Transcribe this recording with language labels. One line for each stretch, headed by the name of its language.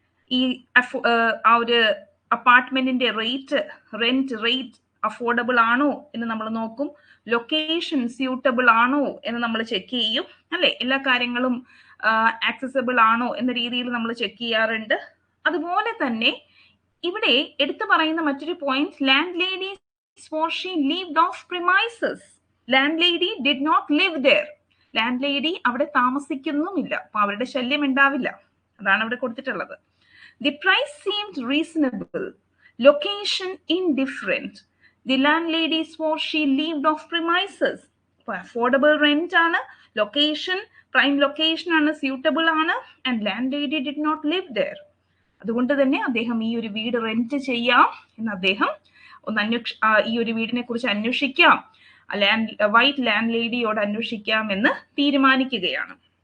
Malayalam: ഈ ആ ഒരു അപ്പാർട്ട്മെന്റിന്റെ റെന്റ് റേറ്റ് അഫോർഡബിൾ ആണോ എന്ന് നമ്മൾ നോക്കും, ലൊക്കേഷൻ സ്യൂട്ടബിൾ ആണോ എന്ന് നമ്മൾ ചെക്ക് ചെയ്യും അല്ലെ, എല്ലാ കാര്യങ്ങളും ആക്സസിബിൾ ആണോ എന്ന രീതിയിൽ നമ്മൾ ചെക്ക് ചെയ്യാറുണ്ട്. അതുപോലെ തന്നെ ഇവിടെ എടുത്തു പറയുന്ന മറ്റൊരു point, land lady
English: swore she lived off premises. Landlady did not live there.
Malayalam: Land lady അവിടെ താമസിക്കുന്നുമില്ല, അപ്പൊ അവരുടെ ശല്യം ഉണ്ടാവില്ല. അതാണ് അവിടെ കൊടുത്തിട്ടുള്ളത്.
English: The price seemed reasonable. Location indifferent. The landlady swore she lived off premises. Affordable rent ആണ്, location prime location ആണ്, suitable ആണ്, and landlady did not live there.
Malayalam: അതുകൊണ്ട് തന്നെ അദ്ദേഹം ഈ ഒരു വീട് റെന്റ് ചെയ്യാം എന്ന് അദ്ദേഹം ഈ ഒരു വീടിനെ കുറിച്ച് അന്വേഷിക്കാം, വൈറ്റ് ലാൻഡ് ലേഡിയോട് അന്വേഷിക്കാം എന്ന് തീരുമാനിക്കുകയാണ്.